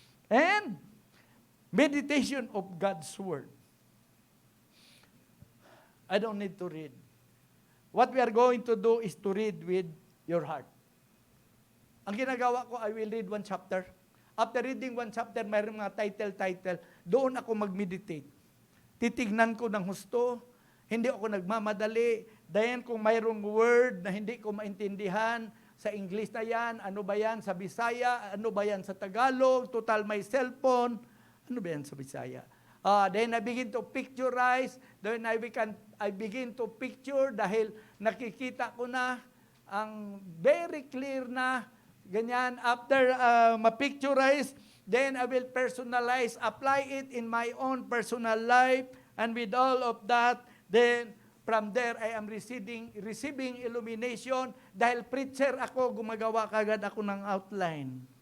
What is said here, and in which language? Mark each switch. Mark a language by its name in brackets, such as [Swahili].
[English] And meditation of God's Word. I don't need to read. What we are going to do is to read with your heart. [Filipino] Ang ginagawa ko, [English] I will read one chapter. After reading one chapter, [Filipino] mayroong mga title, doon ako mag-meditate. Titignan ko ng husto, hindi ako nagmamadali. Then kung mayroong word na hindi ko maintindihan, sa English na yan, ano ba yan sa Bisaya, ano ba yan sa Tagalog, total may cellphone, ano ba yan sa Bisaya? [English] Then I begin to picturize, then I begin to picture [Filipino] dahil nakikita ko na ang very clear na ganyan, [English] after ma-picturize, then I will personalize, apply it in my own personal life, and with all of that, then from there, I am receiving illumination. [Filipino] Dahil preacher ako, gumagawa kagad ako ng outline.